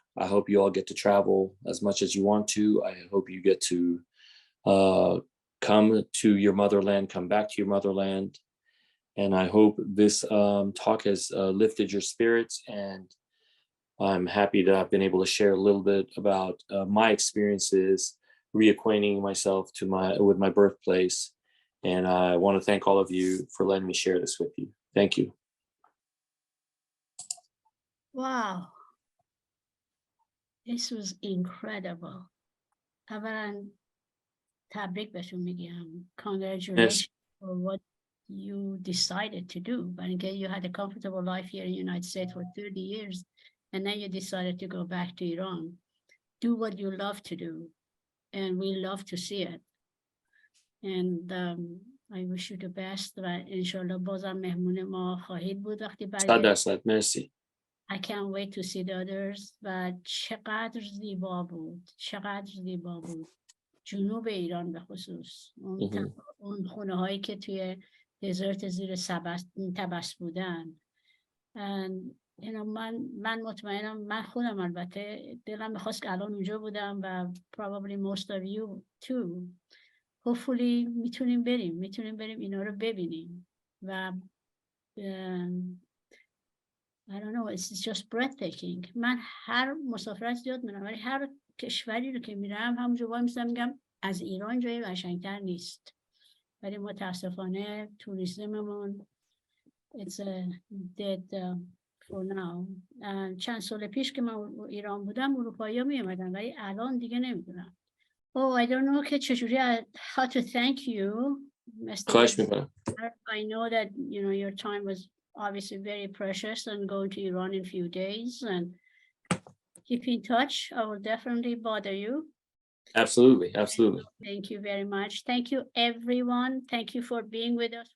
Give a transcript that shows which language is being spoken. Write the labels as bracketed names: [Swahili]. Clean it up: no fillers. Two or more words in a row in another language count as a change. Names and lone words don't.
[English] I hope you all get to travel as much as you want to. I hope you get to come to your motherland, come back to your motherland, And I hope this talk has lifted your spirits, and I'm happy that I've been able to share a little bit about my experiences reacquainting myself with my birthplace. And I want to thank all of you for letting me share this with you. Thank you. Wow. This was incredible. [Persian] اولا تبریک بهتون میگم. [English] Congratulations for what you decided to do. But again, you had a comfortable life here in the United States for 30 years, and then you decided to go back to Iran. Do what you love to do, and we love to see it. And I wish you the best. [Persian] و انشالله بازم مهمون ما خواهید بود وقتی برگردید. مرسی. [English] I can't wait to see the others. [Persian] و چقدر زیبا بود. چقدر زیبا بود. جنوب ایران به خصوص. اون خونه هایی که توی دزرت زیر تبس بودن. من مطمئنم، من خودم البته دلم میخواست که الان اونجا بودم و [English] probably most of you too. hopefully [Persian] میتونیم بریم اینا رو ببینیم و [English] I don't know, it's just breathtaking. [Persian] من هر مسافرت زیاد میرم ولی هر کشوری رو که میرم همونجا وای میستم میگم از ایران جای قشنگتر نیست. ولی متاسفانه توریسممون [English] it's dead for now. [Persian] چند سال پیش که من ایران بودم اروپایی ها می اومدن ولی الان دیگه نمیدونم. [English] Oh, I don't know [Persian] که چجوری [English] how to thank you. [Persian] خواهش میکنم. [English] I know that your time was obviously very precious and going to Iran in a few days, and keep in touch. I will definitely bother you. Absolutely. Thank you very much. Thank you everyone. Thank you for being with us.